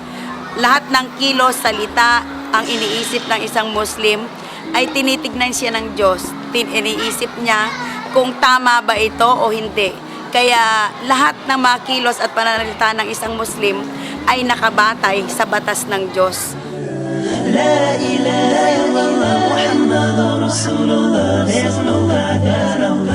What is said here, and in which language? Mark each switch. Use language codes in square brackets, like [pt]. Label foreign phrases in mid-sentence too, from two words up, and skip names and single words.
[tl] Lahat ng kilos, salita, ang iniisip ng isang Muslim ay tinitignan siya ng Diyos. Iniisip niya kung tama ba ito o hindi. Kaya lahat ng mga kilos at pananalita ng isang Muslim ay nakabatay sa batas ng Diyos. [ar] لا إله إلا الله محمد رسول الله. [en] There's no God but Allah.